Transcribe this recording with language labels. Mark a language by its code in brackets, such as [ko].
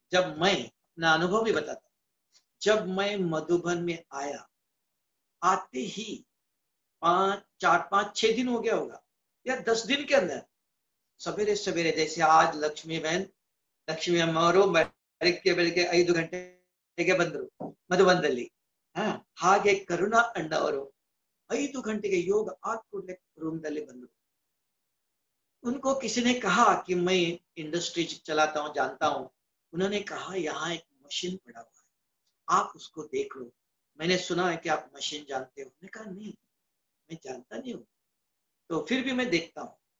[hi] जब मैं अपना अनुभव भी बताता हूं, जब मैं मधुबन में आया, आते ही 4-5-6 दिन हो गया होगा, या 10 दिन के अंदर सवेरे सवेरे, जैसे आज लक्ष्मी बहन, [kn] ಲಕ್ಷ್ಮಿ ಅಮ್ಮವರು ಬೆಳಗ್ಗೆ ಬೆಳಗ್ಗೆ 5 ಗಂಟೆಗೆ ಬಂದರು ಮಧುಬನದಲ್ಲಿ. ಹಾಗೆ ಕರುಣಾ ಅಣ್ಣವರು 5 ಗಂಟೆಗೆ ಯೋಗ ಆದ ಕೂಡಲೇ ರೂಮದಲ್ಲಿ ಬಂದರು. [hi] उनको किसी ने कहा कि मैं इंडस्ट्री चलाता हूँ, जानता हूँ. उन्होंने कहा यहाँ एक मशीन पड़ा हुआ है, आप उसको देख लो, मैंने सुना है कि आप मशीन जानते हो. मैंने कहा नहीं, मैं जानता नहीं हूँ, तो फिर भी मैं देखता हूँ.